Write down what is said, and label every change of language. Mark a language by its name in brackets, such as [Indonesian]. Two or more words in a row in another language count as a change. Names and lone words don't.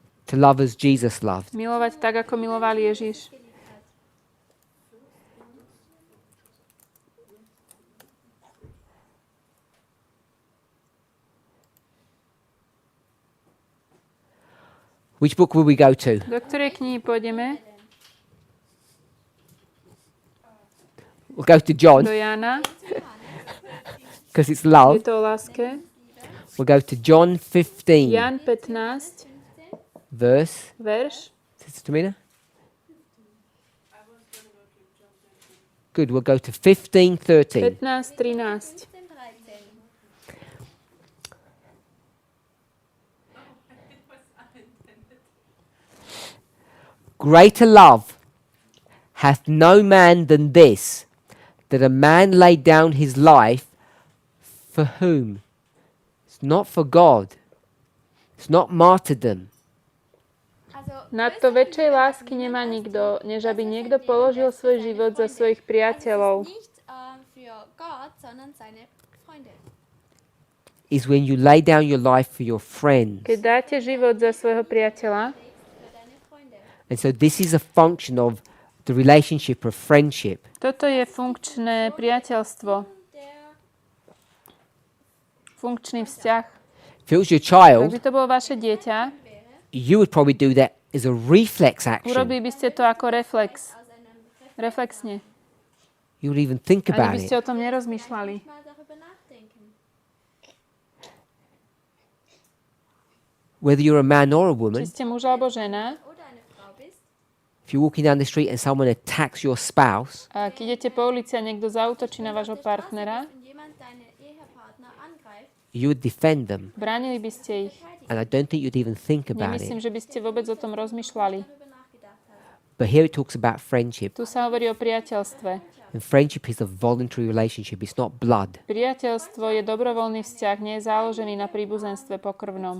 [English] To love as Jesus loved. [Slovak] Milovať tak, ako miloval Ježiš. [English] Which book will we go to? [Slovak] Do ktorej knihy pôjdeme? [English] We'll go to John, [Slovak] Do Jána. [English] because it's [Slovak] Je [English] love. [Slovak] to o láske. [English] We'll go to John 15, [Slovak] Jan 15, [English] verse. [Slovak] verš. [English] Sister Tamina? Good, we'll go to 15:13. [Slovak] 15, 13. [English] Greater love hath no man than this, that a man lay down his life for whom? It's not for God. It's not martyrdom. [Slovak] Nadto väčšej lásky nemá nikto, než aby niekto položil svoj život za svojich priateľov. [English] Is when you lay down your life for your friends. [Slovak] Keď dáte život za svojho priateľa, [English] And so this is a function of the relationship of friendship. [Slovak] toto je funkčné priateľstvo. Funkčný vzťah. [English] If it was your [Slovak] Ak [English] child, [Slovak] by to bolo vaše dieťa, [English] you would probably do that as a reflex action. [Slovak] urobili by ste to ako reflex. Reflexne. [English] You would even think [Slovak] Ani [English] about [Slovak] by [English] it. [Slovak] ste o tom nerozmýšľali. [English] Whether you're a man or a [Slovak] Či [English] woman, [Slovak] ste muž alebo žena, [English] if you're walking down the street and someone attacks your spouse, [Slovak] a keď idete po ulici a niekto zaútočí na vášho partnera, [English] you would defend them. [Slovak] bránili by ste ich. [English] And I don't think you'd even think about [Slovak] Nemyslím, [English] it. [Slovak] že by ste vôbec o tom rozmýšľali. [English] But here it talks about friendship. [Slovak] Tu sa hovorí o priateľstve. [English] And friendship is a voluntary relationship. It's not blood. [Slovak] Priateľstvo je dobrovoľný vzťah, nie je založený na príbuzenstve pokrvnom.